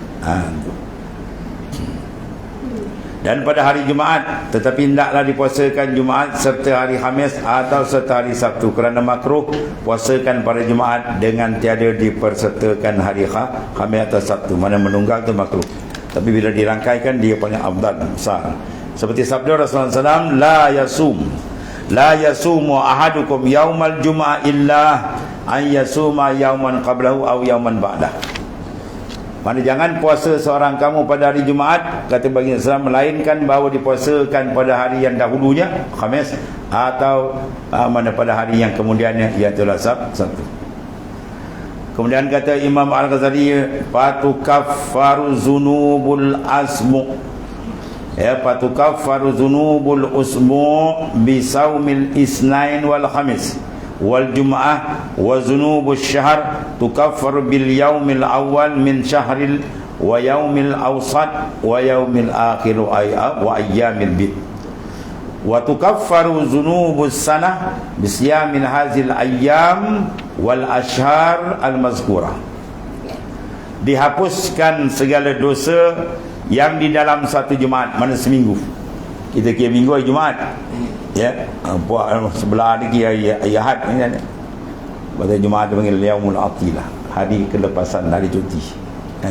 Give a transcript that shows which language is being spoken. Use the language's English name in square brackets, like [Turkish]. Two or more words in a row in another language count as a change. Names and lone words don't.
[Malay] Dan pada hari Jumaat, tetapi hendaklah dipuasakan Jumaat serta hari Khamis atau serta hari Sabtu, kerana makruh puasakan pada Jumaat dengan tiada dipersertakan hari Khamis atau Sabtu. Mana menunggal itu makruh, tapi bila dirangkaikan dia paling afdal, besar. Seperti sabda Rasulullah SAW, [Arabic] لا يصوم أحدكم يوم الجمعة إلا أن يصوم يوما قبله أو يوما بعده. [Malay] Mana jangan puasa seorang kamu pada hari Jumaat, kata baginda Islam, melainkan bahawa dipuasakan pada hari yang dahulunya, Khamis, atau mana pada hari yang kemudiannya, iaitu Sabtu. Kemudian kata Imam Al-Ghazali, [Arabic] فتكفر ذنوب الأسبوع، يا، فتكفر ذنوب الأسبوع بصوم الاثنين والخميس والجمعة وذنوب الشهر تكفر باليوم الأول من الشهر واليوم الأوسط واليوم الآخر وأيام البيض وتكفر ذنوب السنة بصيام هذه الأيام والأشهر المذكورة. [Malay] Dihapuskan segala dosa yang di dalam satu Jumaat, mana seminggu. Kita kira minggu hari Jumaat, ya, buat sebelah lagi hari Ahad ni kan. Pada Jumaat dia panggil [Arabic] يوم العطلة, [Malay] hari kelepasan, hari cuti kan.